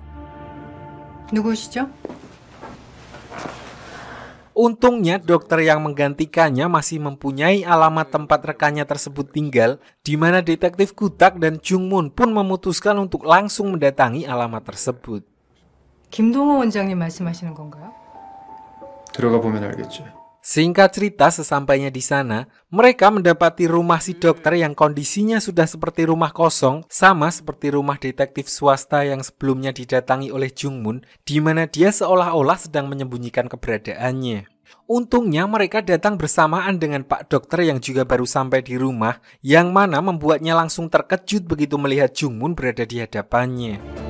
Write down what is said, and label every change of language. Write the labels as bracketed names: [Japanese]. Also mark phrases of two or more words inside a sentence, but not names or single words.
[Korean] 누구시죠? [Indonesian] Untungnya dokter yang menggantikannya masih mempunyai alamat tempat rekannya tersebut tinggal, di mana detektif Gutak dan Jungmun pun memutuskan untuk langsung mendatangi alamat tersebut. [Korean] 김동호 원장님 말씀하시는 건가요? 들어가 보면 알겠지. [Indonesian] Singkat cerita, sesampainya di sana, mereka mendapati rumah si dokter yang kondisinya sudah seperti rumah kosong, sama seperti rumah detektif swasta yang sebelumnya didatangi oleh Jungmun, di mana dia seolah-olah sedang menyembunyikan keberadaannya. Untungnya mereka datang bersamaan dengan Pak Dokter yang juga baru sampai di rumah, yang mana membuatnya langsung terkejut begitu melihat Jungmun berada di hadapannya.